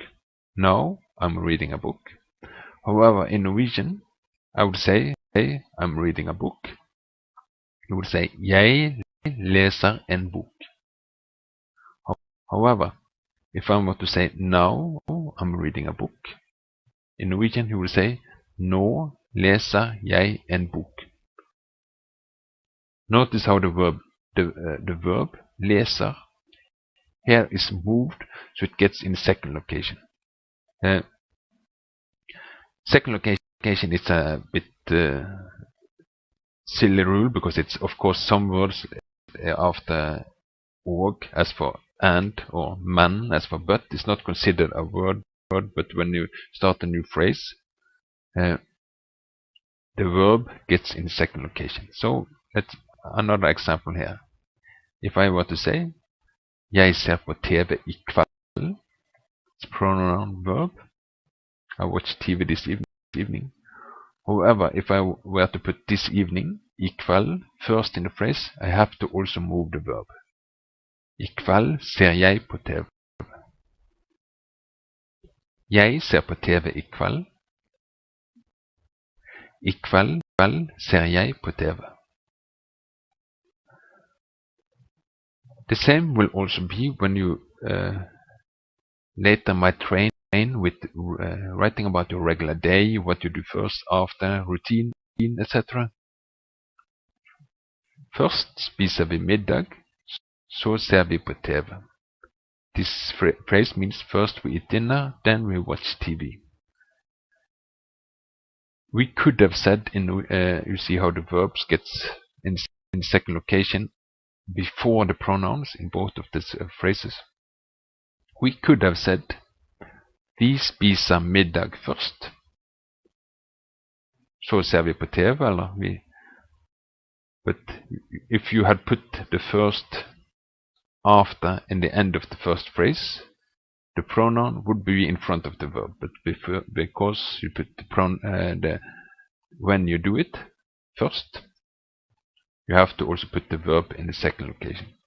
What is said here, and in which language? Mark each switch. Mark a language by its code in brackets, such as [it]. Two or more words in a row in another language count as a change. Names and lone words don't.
[en] No, I'm reading a book. However, in Norwegian, I would say, hey, I'm reading a book. You would say, [no] jeg leser en bok. [en] However, if I were to say, now I'm reading a book, in Norwegian you would say, [no] nå leser jeg en bok. [en] Notice how the verb leser here is moved, so it gets in second location. Second location is a bit silly rule, because it's of course some words after og as for and, or man as for but, is not considered a word, but when you start a new phrase, the verb gets in second location. So let's another example here. If I were to say [no] jeg ser på TV I kveld, [en] it's pronoun verb. I watched TV this evening. However, if I were to put this evening, [no] I kveld, [en] first in the phrase, I have to also move the verb. [no] I kveld ser jeg på TV. Jeg ser på TV I kveld. I kveld ser jeg på TV. [en] The same will also be when you later might train with writing about your regular day, what you do first, after, routine, etc. [no] Først spiser vi middag, så ser vi på TV. [en] This phrase means first we eat dinner, then we watch TV. We could have said, you see how the verbs gets in second location before the pronouns in both of these phrases. We could have said, [no] vi spiser middag først, så ser vi på TV, eller vi. [en] But if you had put the first after in the end of the first phrase, the pronoun would be in front of the verb. But because you put the when you do it first, you have to also put the verb in the second location.